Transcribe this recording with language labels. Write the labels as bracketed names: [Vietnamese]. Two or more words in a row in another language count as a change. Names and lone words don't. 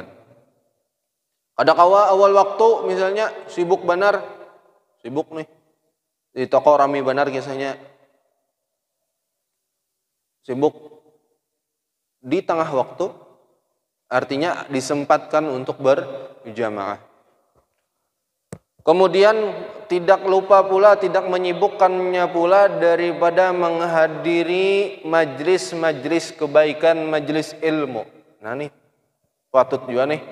[Banjar] Ada kawa awal waktu misalnya sibuk benar, sibuk nih. Di toko rame benar kisahnya. [Indonesian] Sibuk di tengah waktu, artinya disempatkan untuk berjamaah. Kemudian tidak lupa pula, tidak menyibukkannya pula daripada menghadiri majlis-majlis kebaikan, majlis ilmu. Nah nih, patut juga nih.